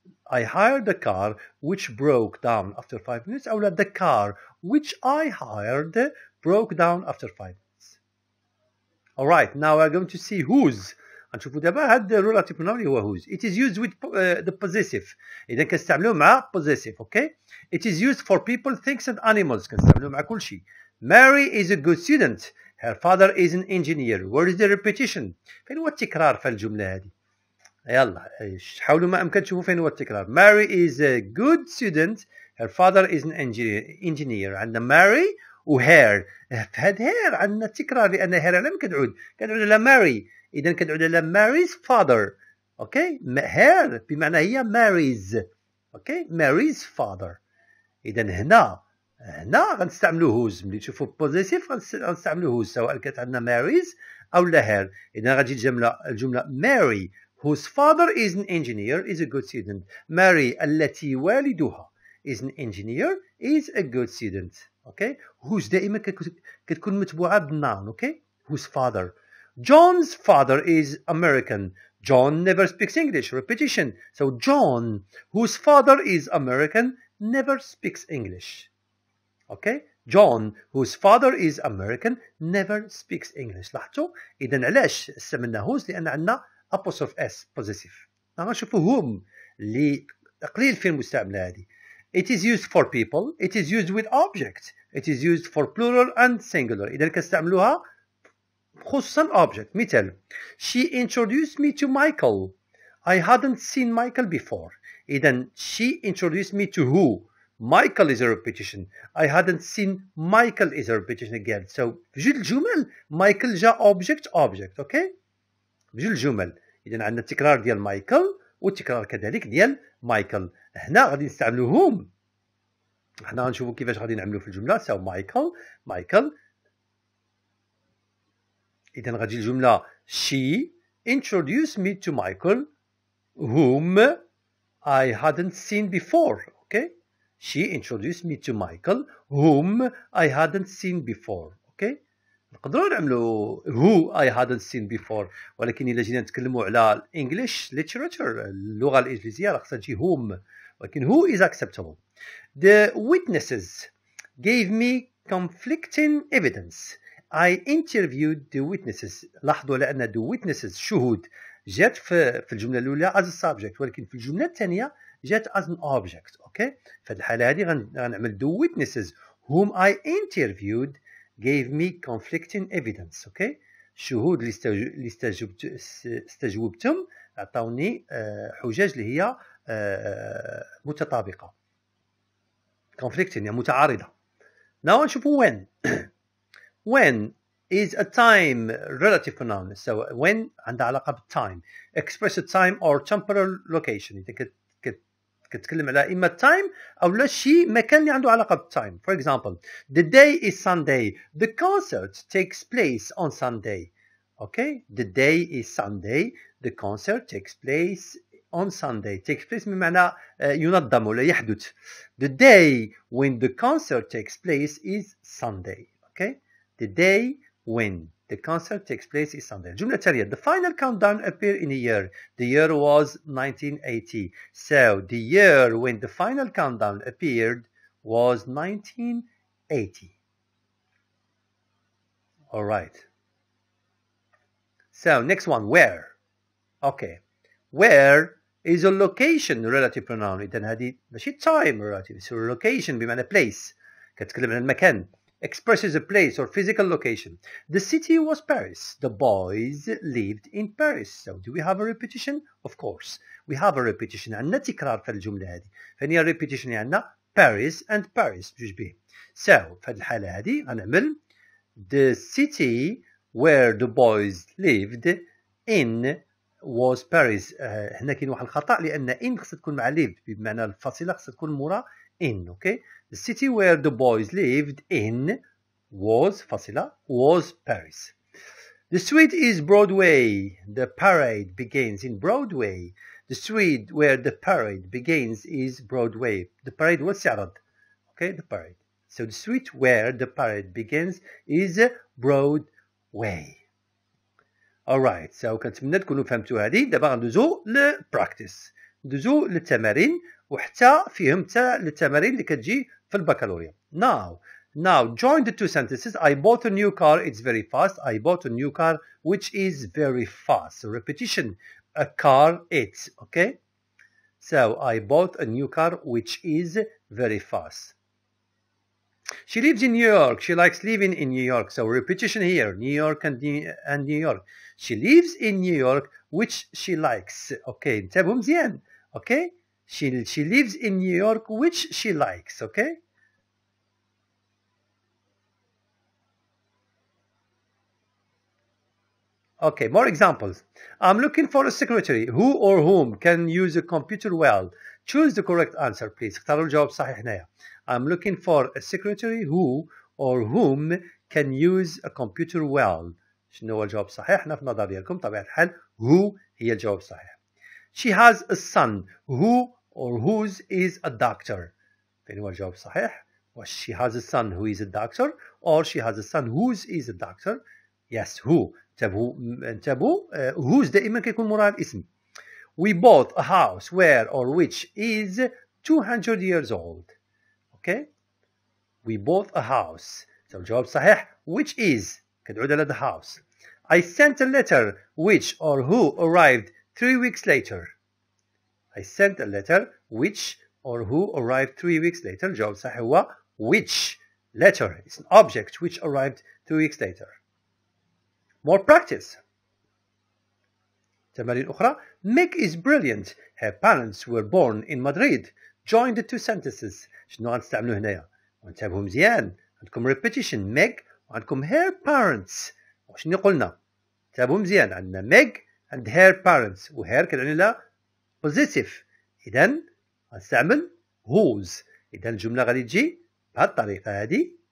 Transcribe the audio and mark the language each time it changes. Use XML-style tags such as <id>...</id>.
<en>I hired a car which broke down after 5 minutes. أو the car which I hired broke down after 5 minutes. Alright, now we're going to see whose.</en> <ar>غنشوفوا دابا هاد</ar> <en>relative pronoun اللي هو whose. It is used with the possessive.</en> <ar>إذا كنستعملوه مع possessive, okay?</ar> <en>It is used for people, things and animals.</en> <ar>كنستعملوه مع كل شيء.</ar> <en>Mary is a good student. Her father is an engineer. Where is the repetition?</en> <ar>فين هو التكرار في الجملة هذه؟ يلا حاولوا ما أمكن تشوفوا فين هو التكرار.</ar> <en>Mary is a good student. Her father is an engineer. عندنا Mary و hair.</en> <ar>في هاد hair عندنا تكرار لأن hair لم كتعود على Mary. إذا كتعود على Mary's father. أوكي hair بمعنى هي Mary's.</ar> <en>Okay Mary's father.</en> <ar>إذا هنا غنستعملو whose. ملي تشوفوا possessive غنستعملو whose سواء كانت عندنا Mary's أو لا hair. إذا غتجي الجملة</ar> <en>Mary whose father is an engineer is a good student. Mary</en> <ar>التي والدها</ar> <en>is an engineer is a good student. Okay.</en> <ar>whose دائما كتكون متبوعة بالnoun.</ar> <en>Okay. whose father. John's father is American. John never speaks English. Repetition. So John whose father is American never speaks English. Okay. John whose father is American never speaks English.</en> <ar>لاحظتوا إذا علاش استعملنا whose لأن عندنا apostrophe s possessive. غنشوفوا whom اللي قليل في المستعملة هذه.</ar> <en>It is used for people. It is used with object. It is used for plural and singular.</en> <ar>إذا كنستعملوها خصوصا object.</ar> <en>مثال She introduced me to Michael. I hadn't seen Michael before. إذا she introduced me to who? Michael is a repetition. I hadn't seen Michael is a repetition again. So</en> <ar>بجوج الجمل</ar> <en>Michael جا object.</en> <ar>Okay. بجوج الجمل. إذا عندنا التكرار ديال مايكل والتكرار كذلك ديال مايكل. هنا غادي نستعملو whom. حنا غنشوفو كيفاش غادي نعملو في الجملة.</ar> <en>So Michael.</en> <ar>إذا غتجي الجملة</ar> <en>she introduced me to Michael whom I hadn't seen before. Okay. She introduced me to Michael whom I hadn't seen before. Okay.</en> <ar>نقدروا نعملوا</ar> <en>who I hadn't seen before</en> <ar>ولكن إلا جينا نتكلموا على English literature اللغة الإنجليزية راه خصها تجي whom ولكن</ar> <en>who is acceptable. The witnesses gave me conflicting evidence. I interviewed the witnesses.</en> <ar>لاحظوا على أن the witnesses شهود جات في الجملة الأولى</ar> <en>as a subject</en> <ar>ولكن في الجملة الثانية جات</ar> <en>as an object. Okay.</en> <ar>في الحالة هذه غنعمل</ar> <en>the witnesses whom I interviewed gave me conflicting evidence. Okay.</en> <ar>الشهود اللي استجوبتهم أعطوني حجج اللي هي متطابقة. conflicting يعني متعارضة.</ar> <en>Now نشوفوا when. when is a time relative pronoun.</en> <ar>So when عندها علاقة بالtime.</ar> <en>express a time or temporal location.</en> <ar>إذا كتكلم على إما time أو لا شيء مكان اللي عنده علاقة بالtime.</ar> <en>For example, the day is Sunday. The concert takes place on Sunday. Okay, the day is Sunday. The concert takes place on Sunday. Takes place</en> <ar>بمعنى ينظم ولا يحدث.</ar> <en>The day when the concert takes place is Sunday. Okay, the day when the concert takes place is Sunday.</en> <ar>الجملة التالية.</ar> <en>The final countdown appeared in a year. The year was 1980. So the year when the final countdown appeared was 1980. All right. So next one, where. Okay. Where is a location relative pronoun.</en> <ar>إذن هذه ماشي time relative.</ar> <en>So location بمعنى place.</en> <ar>كتكلم عن المكان.</ar> <en>Expresses a place or physical location. The city was Paris. The boys lived in Paris. So do we have a repetition? Of course. We have a repetition.</en> <ar>عندنا تكرار في الجملة هذه.</ar> <en>فهي repetition عندنا Paris and Paris بجوج به. So</en> <ar>في الحالة هذه غنعمل</ar> <en>the city where the boys lived in was Paris.</en> <ar>هنا كاين واحد الخطأ لأن in خصها تكون مع lived بمعنى الفاصلة خصها تكون مورا in.</ar> <en>Okay. The city where the boys lived in was Paris. The street is Broadway. The parade begins in Broadway. The street where the parade begins is Broadway. The parade was Sarad. Okay, the parade. So the street where the parade begins is Broadway. Alright, so</en> <ar>كنتمنى تكونوا فهمتوا هذه. دابا غندوزو للبراكتس. ندوزو للتمارين وحتى فيهم حتى التمارين اللي كتجي في البكالوريا.</ar> <en>Now join the two sentences. I bought a new car, it's very fast. I bought a new car which is very fast. So repetition, a car, it's, okay? So I bought a new car which is very fast. She lives in New York. She likes living in New York. So repetition here, New York and New York. She lives in New York which she likes. Okay, انتبهوا مزيان. Okay? She lives in New York which she likes. Okay? Okay, more examples. I'm looking for a secretary. Who or whom can use a computer well? Choose the correct answer, please.</en> <ar>اختاروا الجواب الصحيح هنايا.</ar> <en>I'm looking for a secretary who or whom can use a computer well.</en> <ar>شنو هو الجواب الصحيح؟ احنا في النظر ديالكم طبيعة الحال who هي الجواب الصحيح.</ar> <en>She has a son who or whose is a doctor.</en> <ar>فين هو الجواب الصحيح؟</ar> <en>She has a son who is a doctor or she has a son whose is a doctor. Yes, who.</en> <ar>انتبهوا whose دائما كيكون موراها الاسم.</ar> <en>We bought a house where or which is 200 years old. Okay? We bought a house. So</en> <ar>الجواب صحيح</ar> <en>which is كتعود على the house. I sent a letter which or who arrived 3 weeks later. I sent a letter which or who arrived 3 weeks later.</en> <ar>الجواب صحيح هو which.</ar> <en>Letter is an object which arrived 3 weeks later. More practice.</en> <ar>تمارين أخرى.</ar> <en>Meg is brilliant. Her parents were born in Madrid. Join the two sentences.</en> <ar>شنو غنستعملو هنايا؟ وانتبهوا مزيان. عندكم repetition Meg وعندكم</ar> <en>her parents.</en> <ar>وشنو قلنا؟ انتبهوا مزيان.</ar> <en>عندنا Meg and her parents.</en> <ar>و her كنعني لها positive. إذا غنستعمل whose. إذا الجملة غادي تجي بهذه الطريقة هذه.</ar>